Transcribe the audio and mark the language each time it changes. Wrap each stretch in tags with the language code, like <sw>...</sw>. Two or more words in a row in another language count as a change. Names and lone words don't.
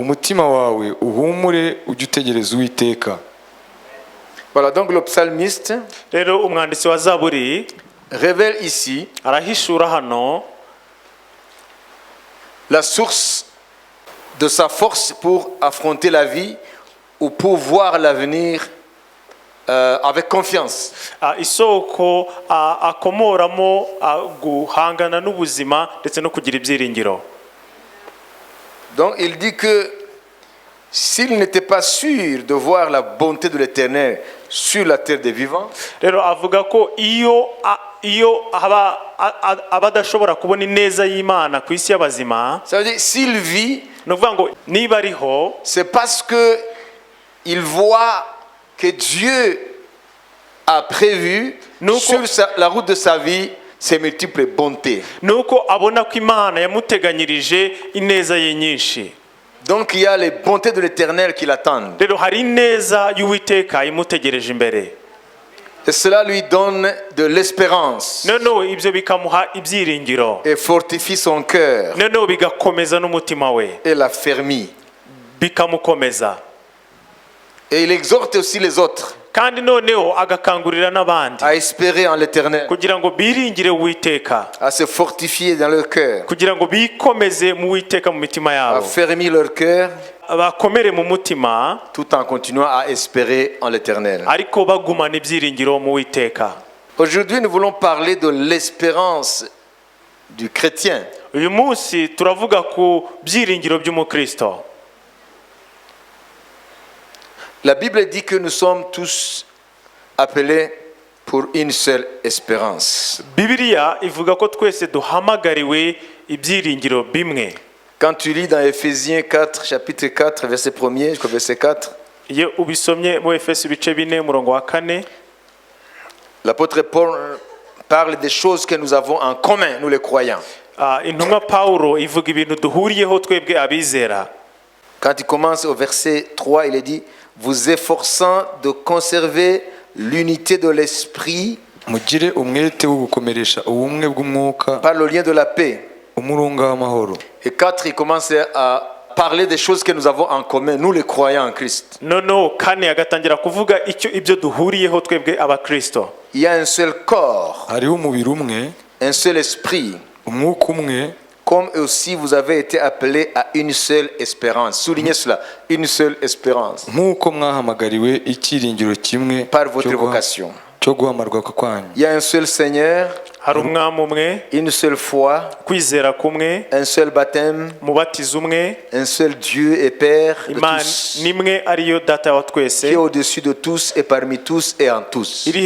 <fr>Voilà, donc le psalmiste révèle ici la source de sa force pour affronter la vie ou pour voir l'avenir avec confiance.</fr> <rw>Isoko akomoramo guhangana n'ubuzima ndetse no kugira ibyiringiro.</rw> <fr>Donc il dit que s'il n'était pas sûr de voir la bonté de l'Éternel sur la terre des vivants,</fr> <rw>rero avuga ko iyo abadashobora kubona ineza y'Imana ku isi y'abazima,</rw> <fr>ça veut dire s'il vit,</fr> <rw>no kuvuga ngo niba ariho,</rw> <fr>c'est parce que il voit que Dieu a prévu sur la route de sa vie ses multiples bontés.</fr> <rw>Nuko abona ko Imana yamuteganyirije ineza ye nyinshi.</rw> <fr>Donc il y a les bontés de l'Éternel qui l'attendent.</fr> <rw>Rero hari ineza y'Uwiteka imutegereje imbere.</rw> <fr>Et cela lui donne de l'espérance.</fr> <rw>No ibyo bikamuha ibyiringiro.</rw> <fr>Et fortifie son cœur.</fr> <rw>No bigakomeza n'umutima we.</rw> <fr>Et l'affermit.</fr> <rw>Bikamukomeza.</rw> <fr>Et il exhorte aussi les autres</fr> <rw>kandi noneho agakangurira n'abandi</rw> <fr>à espérer en l'Éternel,</fr> <rw>kugira ngo biringire Uwiteka,</rw> <fr>à se fortifier dans leur cœur,</fr> <rw>kugira ngo bikomeze mu Uwiteka mu mitima yabo,</rw> <fr>à fermer leur cœur,</fr> <rw>bakomere mu mutima,</rw> <fr>tout en continuant à espérer en l'Éternel.</fr> <rw>ariko bagumana ibyiringiro mu Uwiteka.</rw> <fr>Aujourd'hui, nous voulons parler de l'espérance du chrétien.</fr> <rw>Uyu munsi turavuga ku byiringiro by'umukristo.</rw> <fr>La Bible dit que nous sommes tous appelés pour une seule espérance.</fr> <rw>Bibiliya ivuga ko twese duhamagariwe ibyiringiro bimwe.</rw> <fr>Quand tu lis dans Ephésiens 4, chapitre 4, verset 1er jusqu'au verset 4,</fr> <rw>Iyo ubisomye mu Efeso ibice 4 umurongo wa 4,</rw> <fr>l'apôtre Paul parle des choses que nous avons en commun, nous les croyants.</fr> <rw>Intumwa Paulo ivuga ibintu duhuriyeho twebwe abizera.</rw> <fr>Quand il commence au verset 3, il est dit: vous efforçant de conserver l'unité de l'esprit par le lien de la paix. Et 4, il commence à parler des choses que nous avons en commun, nous les croyants en Christ.</fr> <rw>Kane agatangira kuvuga ibyo duhuriyeho twebwe abakristo.</rw> <fr>Il y a un seul corps, un seul esprit, comme aussi vous avez été appelés à une seule espérance. Soulignez cela, une seule espérance. Par votre vocation. Il y a un seul Seigneur, une seule foi, un seul baptême, un seul Dieu et Père de tous, qui est au-dessus de tous et parmi tous et en tous.</fr>